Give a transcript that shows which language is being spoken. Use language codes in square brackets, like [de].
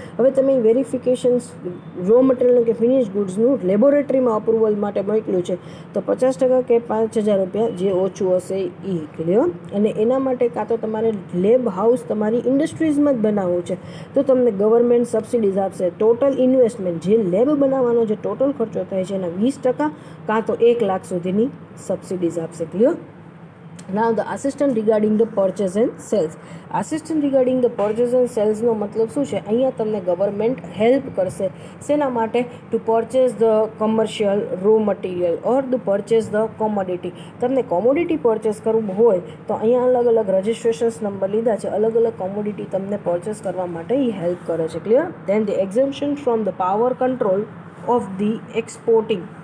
[gu] હવે તમે વેરિફિકેશન્સ રો મટીરિયલનું કે ફિનિશ ગુડ્સનું લેબોરેટરીમાં અપ્રુવલ માટે મોકલ્યું છે તો 50% કે 5,000 રૂપિયા જે ઓછું હશે એ. ક્લિયર? અને એના માટે કાં તો તમારે લેબ હાઉસ તમારી ઇન્ડસ્ટ્રીઝમાં જ બનાવવું છે તો તમને ગવર્મેન્ટ સબસિડીઝ આપશે. ટોટલ ઇન્વેસ્ટમેન્ટ જે લેબ બનાવવાનો જે ટોટલ ખર્ચો થાય છે એના 20% કાં તો 1 લાખ સુધીની સબસિડીઝ આપશે. Clear? [en] Now the assistant regarding the purchase and sales. Assistant regarding the purchase and sales [gu] નો મતલબ શું છે? અહીંયા તમને ગવર્મેન્ટ હેલ્પ કરશે. શેના માટે? [en] To purchase the commercial raw material or to purchase the commodity. [gu] તમને કોમોડિટી પરચેસ કરવું હોય તો અહીંયા અલગ અલગ રજિસ્ટ્રેશન્સ નંબર લીધા છે, અલગ અલગ કોમોડિટી તમને પરચેસ કરવા માટે એ હેલ્પ કરે છે. Clear? [en] Then the exemption from the power control of the exporting.